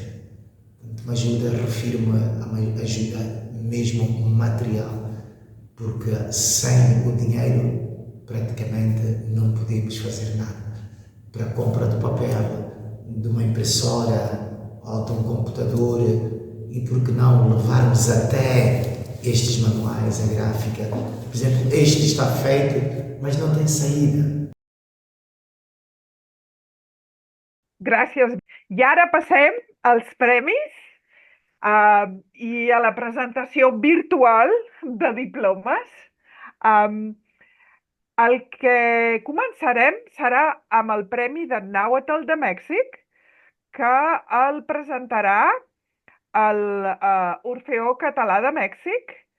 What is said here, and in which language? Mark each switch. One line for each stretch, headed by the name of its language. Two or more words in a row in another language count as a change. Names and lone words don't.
Portuguese: Uma ajuda, refiro-me a uma ajuda mesmo material, porque sem o dinheiro praticamente não podemos fazer nada. Para a compra de papel, de uma impressora ou de um computador, e por que não levarmos até estes manuais, a gráfica. Por exemplo, este está feito, mas não tem saída.
Catalan: Gràcies. I ara passem als premis i a la presentació virtual de diplomes. El que començarem serà amb el Premi de Nàhuatl de Mèxic, que el presentarà l'Orfeó Català de Mèxic.